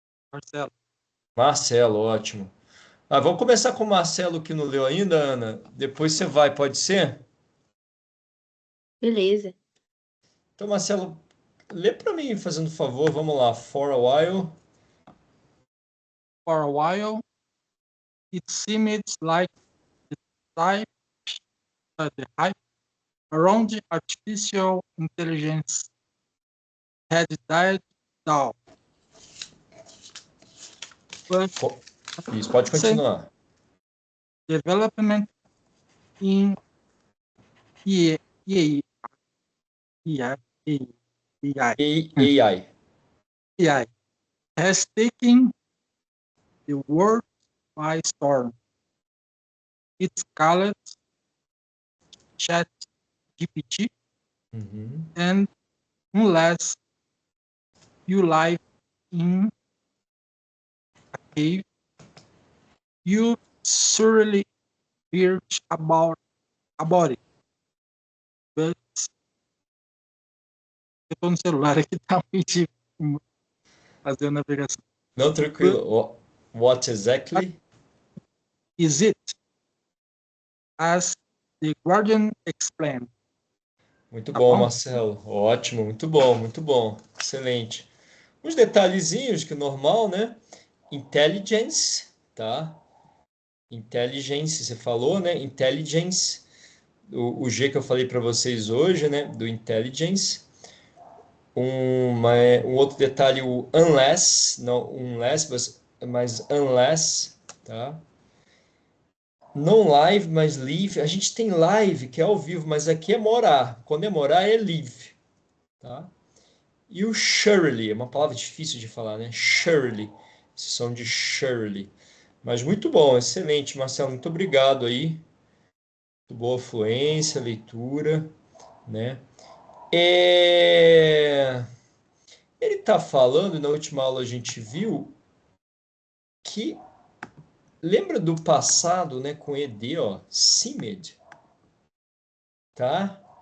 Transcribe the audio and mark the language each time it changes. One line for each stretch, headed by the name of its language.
Portuguese: Marcelo. Marcelo, ótimo. Vamos começar com o Marcelo que não leu ainda, Ana. Depois você vai, pode ser? Beleza. Então, Marcelo, lê para mim, fazendo favor. Vamos lá.
English: For a while. For a while, it seemed like the hype around artificial intelligence had died down. But
Portuguese: Isso, pode continuar.
English: development in AI has taken the world by storm. It's called ChatGPT, and unless you live in a cave, you surely heard about it.
Portuguese: But eu tô no celular aqui, tá muito fazer a navegação. Não, tranquilo.
English: What exactly? Is it, as the Guardian explained?
Portuguese: Muito Tá bom, bom? Marcelo. Ótimo, muito bom, muito bom. Excelente. Uns detalhezinhos que normal, né? Intelligence, tá? Intelligence, você falou, né? Intelligence, o G que eu falei para vocês hoje, né? Do intelligence. Um outro detalhe, o unless, não unless, mas unless, tá? Não live, mas live. A gente tem live, que é ao vivo, mas aqui é morar. Quando é morar, é live, tá? E o surely, é uma palavra difícil de falar, né? Surely, esse som de surely. Mas muito bom, excelente, Marcelo. Muito obrigado aí. Muito boa fluência, leitura, né? Ele está falando, na última aula a gente viu que lembra do passado, né, com ed, ó, seemed, tá?